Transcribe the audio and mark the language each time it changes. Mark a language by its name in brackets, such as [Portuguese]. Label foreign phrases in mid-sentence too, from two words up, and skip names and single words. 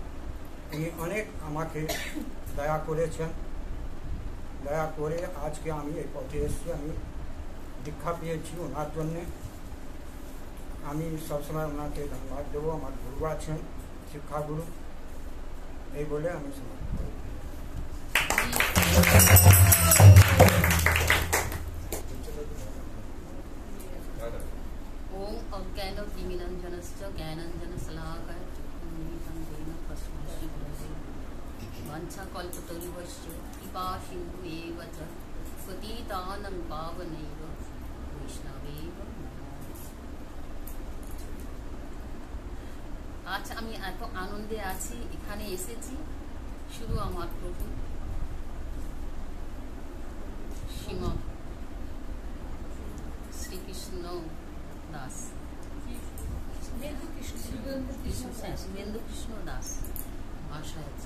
[Bangla] উনি অনেক আমাকে দয়া করেছেন, দয়া করে আজকে আমি এই পথে এসেছি, আমি দীক্ষা পেয়েছি ওনার জন্যে। আমি সবসময় ওনাকে ধন্যবাদ দেবো। আমার গুরু আছেন শিক্ষাগুরু, এই বলে আমি সমাপ্ত করি। [Sanskrit] ओम अज्ञानतिमिरञ्जनस्य ज्ञानाञ्जनशलाकया चक्षुरुन्मीलितं येन तस्मै श्रीगुरवे वाञ्छाकल्पतरुभ्यश्च कृपासिन्धुभ्येव च पतितानां पावनैव वैष्णवेव [Bangla] আজ আমি এত আনন্দে আছি, এখানে এসেছি শুধু আমার প্রভু শ্রীমৎ শ্রীকৃষ্ণ দাস, শুভেন্দু কৃষ্ণ দাস আশা আছে।